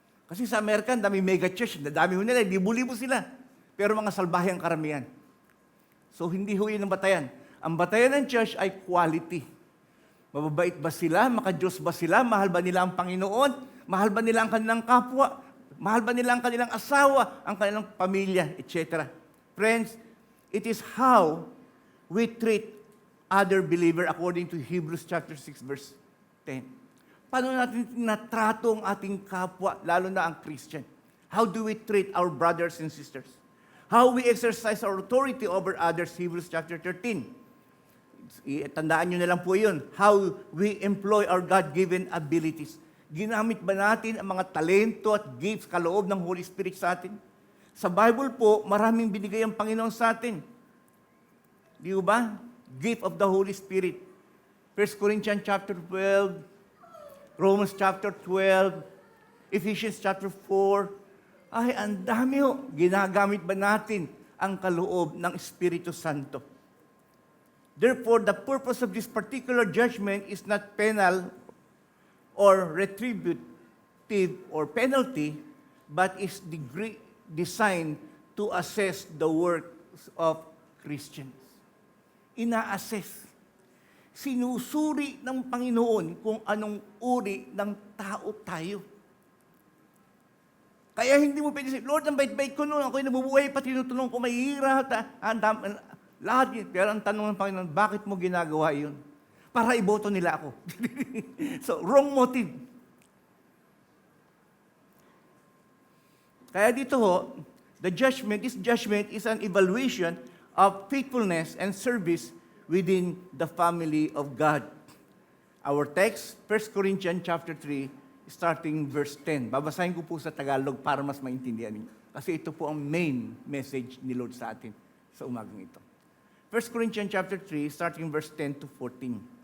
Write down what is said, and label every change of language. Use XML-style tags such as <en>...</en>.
<tl>Kasi sa Amerika, dami mega church, dami ho nila, libo-libo sila. Pero mga salbahe ang karamihan. So hindi ho yun ang batayan. Ang batayan ng church ay quality. Mababait ba sila? Maka-Diyos ba sila? Mahal ba nila ang Panginoon? Mahal ba nila ang kanilang kapwa? Mahal ba nila ang kanilang asawa, ang kanilang pamilya, etc.</tl> <en>Friends, it is how we treat other believer according to Hebrews chapter 6 verse 10.</en> <tl>Paano natin tinatrato ang ating kapwa, lalo na ang Christian?</tl> <en>How do we treat our brothers and sisters? How we exercise our authority over others, Hebrews chapter 13.</en> <tl>Tandaan nyo na lang po yun.</tl> <en>How we employ our God-given abilities.</en> <tl>Ginamit ba natin ang mga talento at gifts kaloob ng Holy Spirit sa atin? Sa Bible po, maraming binigay ang Panginoon sa atin. Di ba?</tl> <en>Gift of the Holy Spirit. 1 Corinthians chapter 12, Romans chapter 12, Ephesians chapter 4.</en> <tl>Ay, ang dami ho. Ginagamit ba natin ang kaloob ng Espiritu Santo?</tl> <en>Therefore, the purpose of this particular judgment is not penal or retributive or penalty, but is designed to assess the works of Christians.</en> <tl>Ina-assess. Sinusuri ng Panginoon kung anong uri ng tao tayo. Kaya hindi mo pwede sabihin, Lord, ang bait-bait ko noon, ako'y nabubuhay pa, tinutulong ko, mahihirap, lahat yun. Pero ang tanong ng Panginoon, bakit mo ginagawa yun? Para iboto nila ako.</tl> <en>So, wrong motive.</en> <tl>Kaya dito ho,</tl> <en>this judgment is an evaluation of faithfulness and service within the family of God. Our text, 1 Corinthians chapter 3, starting verse 10.</en> <tl>Babasahin ko po sa Tagalog para mas maintindihan niyo. Kasi ito po ang main message ni Lord sa atin sa umagang ito.</tl> <en>1 Corinthians chapter 3, starting verse 10 to 14.</en>